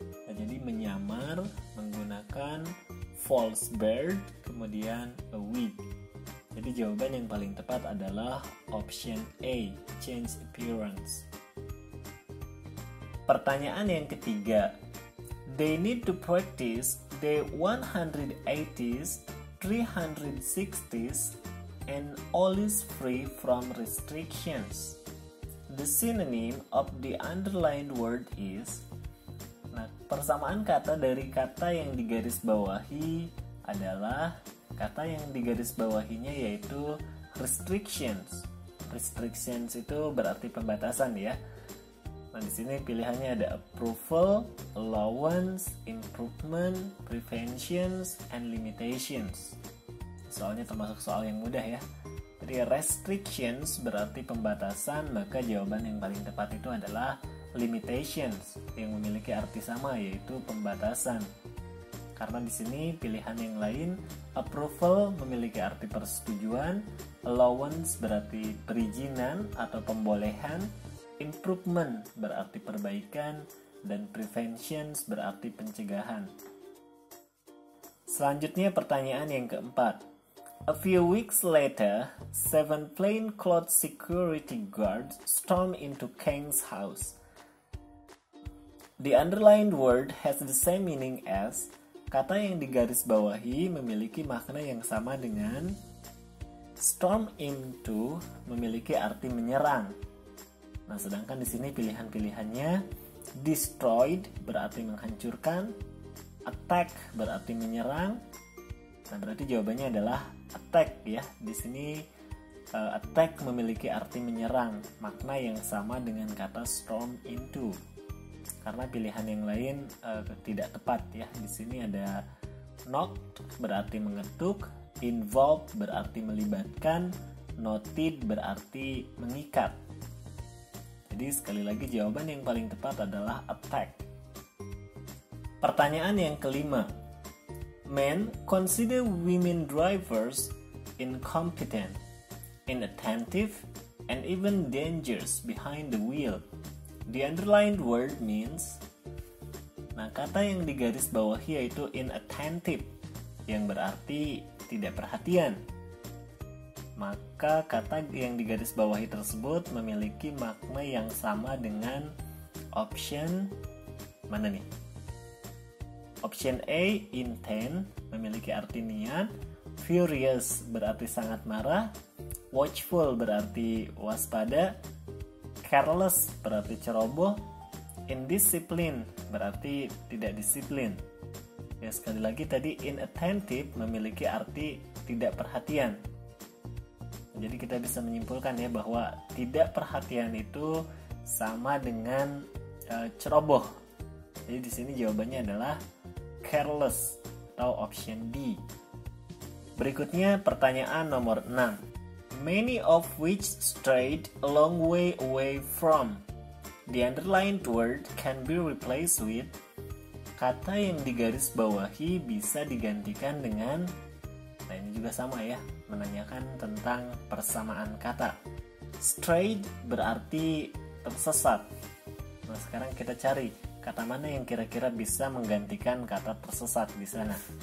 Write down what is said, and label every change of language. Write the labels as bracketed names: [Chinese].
[Indonesian] Nah, jadi menyamar menggunakan false beard kemudian a wig. Jadi jawaban yang paling tepat adalah option A, change appearance. Pertanyaan yang ketiga. [English] They need to practice the 180s, 360s, and always free from restrictions. The synonym of the underlined word is. [Indonesian] Nah, persamaan kata dari kata yang digarisbawahi adalah kata yang digarisbawahinya yaitu restrictions. Restrictions itu berarti pembatasan ya. Nah, di sini pilihannya ada approval, allowance, improvement, preventions, and limitations. Soalnya termasuk soal yang mudah ya. Jadi restrictions berarti pembatasan, maka jawaban yang paling tepat itu adalah limitations yang memiliki arti sama yaitu pembatasan. Karena di sini pilihan yang lain, approval memiliki arti persetujuan, allowance berarti perizinan atau pembolehan, improvement berarti perbaikan, dan preventions berarti pencegahan. Selanjutnya pertanyaan yang keempat. [English] A few weeks later, 7 plainclothes security guards stormed into Kang's house. The underlined word has the same meaning as. [Indonesian] Kata yang digarisbawahi memiliki makna yang sama dengan. Storm into memiliki arti menyerang. Nah, sedangkan di sini pilihan-pilihannya destroyed berarti menghancurkan, attack berarti menyerang. Nah, berarti jawabannya adalah attack ya. Di sini attack memiliki arti menyerang, makna yang sama dengan kata storm into. Karena pilihan yang lain tidak tepat ya. Di sini ada knocked berarti mengetuk, involve berarti melibatkan, knotted berarti mengikat. Jadi sekali lagi jawaban yang paling tepat adalah attack. Pertanyaan yang kelima. [English] Men consider women drivers incompetent, inattentive, and even dangerous behind the wheel. The underlined word means. [Indonesian] Nah, kata yang digaris bawahi yaitu inattentive, yang berarti tidak perhatian. Maka kata yang digaris bawahi tersebut memiliki makna yang sama dengan option mana nih? Option A, intent, memiliki arti niat. Furious berarti sangat marah. Watchful berarti waspada. Careless berarti ceroboh. Indiscipline berarti tidak disiplin. Ya, sekali lagi tadi inattentive memiliki arti tidak perhatian. Jadi kita bisa menyimpulkan ya bahwa tidak perhatian itu sama dengan ceroboh. Jadi di sini jawabannya adalah careless atau option D. Berikutnya pertanyaan nomor 6. [English] Many of which strayed a long way away from. The underlined word can be replaced with. [Indonesian] Kata yang digaris bawahi bisa digantikan dengan. Nah, ini juga sama ya, menanyakan tentang persamaan kata. Strayed berarti tersesat. Nah, sekarang kita cari kata mana yang kira-kira bisa menggantikan kata tersesat di sana.